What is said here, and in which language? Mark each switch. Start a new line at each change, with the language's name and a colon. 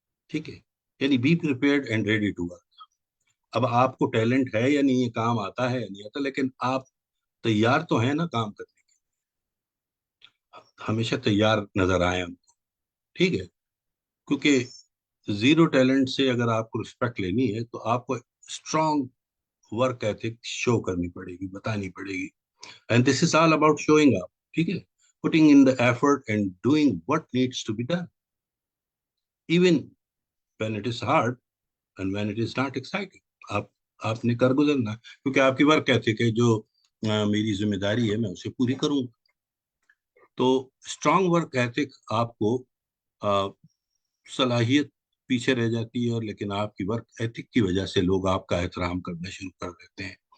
Urdu: ٹھیک ہے، یعنی
English: Be prepared and ready to work.
Urdu: اب آپ کو ٹیلنٹ ہے یا نہیں، یہ کام آتا ہے یا نہیں آتا، لیکن آپ تیار تو ہیں نا کام کرنے کے، ہمیشہ تیار نظر آئے ہم کو. ٹھیک ہے. کیونکہ زیرو ٹیلنٹ سے اگر آپ کو رسپیکٹ لینی ہے تو آپ کو اسٹرانگ ورک ایتھک شو کرنی پڑے گی، بتانی پڑے گی.
English: And this is all about showing up.
Urdu: ٹھیک ہے.
English: putting in the effort and doing what needs to be done even when it is hard and when it is not exciting.
Urdu: آپ آپ نے کر گزرنا، کیونکہ آپ کی ورک ایتھک ہے جو میری ذمہ داری ہے میں اسے پوری کروں. تو اسٹرانگ ورک ایتھک آپ کو صلاحیت پیچھے رہ جاتی ہے، اور لیکن آپ کی ورک ایتھک کی وجہ سے لوگ آپ کا احترام کرنا شروع کر دیتے ہیں.